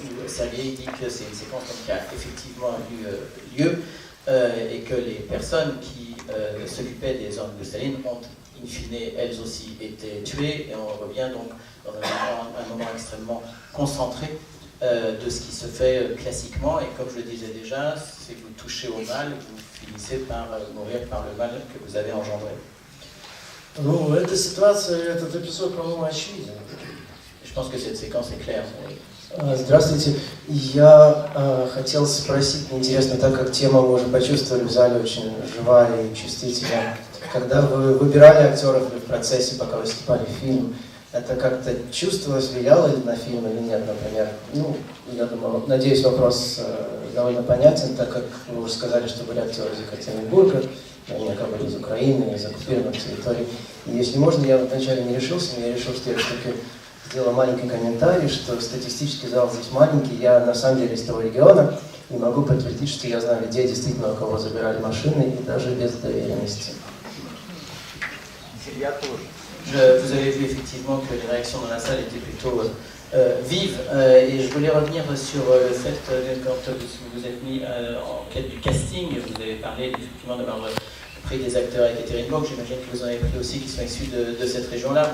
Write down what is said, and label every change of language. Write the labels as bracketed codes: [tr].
[fr] Et Sergueï dit que c'est une séquence qui a effectivement eu lieu et que les personnes qui s'occupaient des orgues de Staline ont in fine elles aussi été tuées. Et on revient donc dans un moment extrêmement concentré de ce qui se fait classiquement. Et comme je le disais déjà, si vous touchez au mal, vous finissez par mourir par le mal que vous avez engendré. [ru] Ну, эта ситуация, этот эпизод, по-моему, очевиден. [fr] Je pense que cette séquence est claire. [ru] Здравствуйте. Я хотел спросить, интересно, так как тема мы уже почувствовали в зале очень живая и чувствительная. Когда вы выбирали актеров в процессе, пока вы снимали фильм, это как-то чувствовалось, влияло ли на фильм или нет, например? Ну, я думаю, надеюсь, вопрос довольно понятен, так как вы уже сказали, что были актеры из Екатеринбурга, они были из Украины, из оккупированных территорий. И если можно, я вначале не решился, но я решил, что я все-таки сделал маленький комментарий, что статистический зал здесь маленький, я на самом деле из того региона, и могу подтвердить, что я знаю людей, действительно, у кого забирали машины, и даже без доверенности. [fr] Vous avez vu effectivement que les réactions dans la salle étaient plutôt vives et je voulais revenir sur le fait que quand vous êtes mis en quête du casting, vous avez parlé effectivement d'avoir pris des acteurs à Ekaterinbourg, j'imagine que vous en avez pris aussi qui sont issus de cette région-là.